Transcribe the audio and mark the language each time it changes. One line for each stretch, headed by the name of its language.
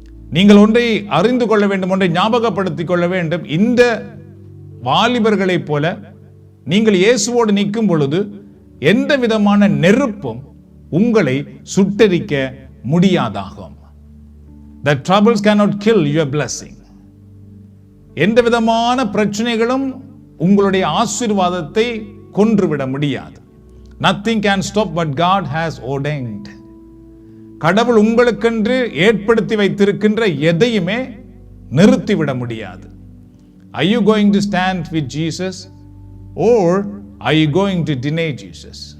Tamil: நீங்கள் ஒன்றை அறிந்து கொள்ள வேண்டும், ஒன்றை ஞாபகப்படுத்திக் கொள்ள வேண்டும். இந்த வாலிபர்களைப் போல நீங்கள் இயேசுவோடு நிற்கும் பொழுது எந்த விதமான நெருப்பும் உங்களை சுட்டெரிக்க முடியாதாகும்.
English: The troubles cannot kill your blessing.
Tamil: எந்த விதமான பிரச்சனைகளும் உங்களுடைய ஆசீர்வாதத்தை கொன்றுவிட முடியாது.
English: Nothing can stop what God has ordained.
Tamil: கடவுள் உங்களுக்கென்று ஏற்படுத்தி வைத்திருக்கின்ற எதையுமே நிறுத்திவிட முடியாது.
English: Are you going to stand with Jesus or are you going to deny Jesus?